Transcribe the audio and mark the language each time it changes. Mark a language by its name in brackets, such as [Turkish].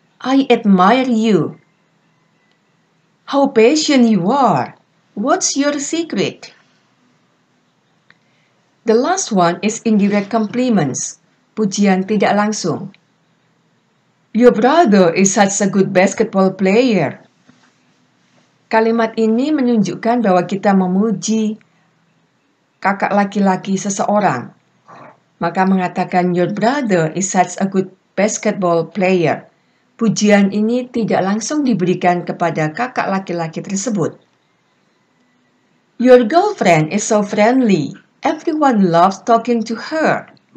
[English] I admire you. How patient you are. What's your secret? The last one is indirect compliments, [Indonesian] pujian tidak langsung. [English] Your brother is such a good basketball player. [Indonesian] Kalimat ini menunjukkan bahwa kita memuji kakak laki-laki seseorang. Maka mengatakan [English] your brother is such a good basketball player. [Indonesian] Pujian ini tidak langsung diberikan kepada kakak laki-laki tersebut. [English] Your girlfriend is so friendly. Everyone loves talking to her.